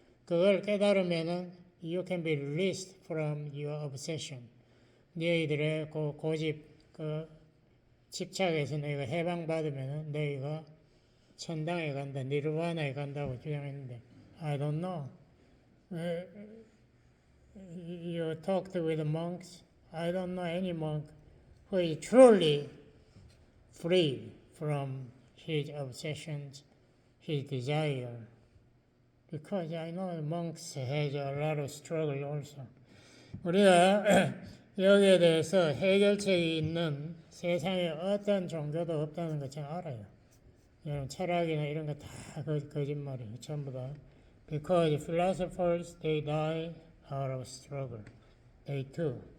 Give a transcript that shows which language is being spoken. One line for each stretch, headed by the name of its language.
Korean: 그걸 깨달으면은
English: you can be released from your obsession.
Korean: 너희들의 고집 집착에서 너희가 해방받으면은 너희가 천당에 간다, 니르바나에 간다고 주장했는데
English: I don't know. You talked with the monks. I don't know any monk who is truly free from his obsessions, his desire. Because I know monks has a lot of struggle also.
Korean: 우리가 여기에 대해서 해결책이 있는 세상에 어떤 종교도 없다는 것 잘 알아요. 여러분 철학이나 이런 거 다 거짓말이에요. 전부 다.
English: Because philosophers, they die out of struggle. They too.